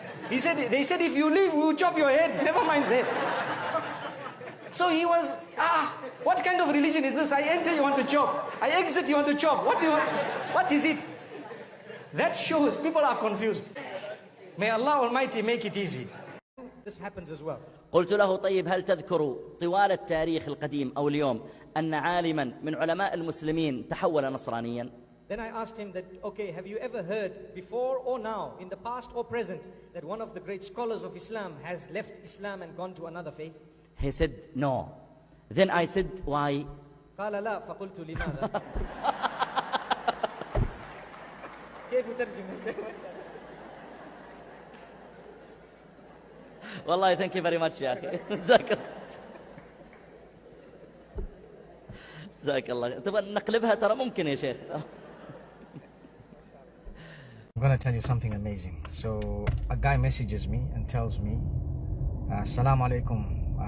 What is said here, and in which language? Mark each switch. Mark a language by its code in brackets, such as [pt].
[en] They said, if you leave, we will chop your head. Never mind that. So he was, what kind of religion is this? I enter, you want to chop. I exit, you want to chop. What do you want? What is it? That shows people are confused. May Allah Almighty make it easy. This happens as well. [ar] قلت له طيب هل تذكر طوال التاريخ القديم أو اليوم أن عالما من علماء المسلمين تحول نصرانيا؟ [en] Then I asked him that, okay, have you ever heard before or now, in the past or present, that one of the great scholars of Islam has left Islam and gone to another faith? He said no. Then I said why? [ar] قال لا فقلت لماذا؟ كيف ترجم يا شيخ؟ والله [en] thank you very much [ar] يا أخي. جزاك الله. تبغى نقلبها ترى ممكن يا شيخ. [en] I'm going to tell you something amazing. So a guy messages me and tells me, Assalamu alaikum.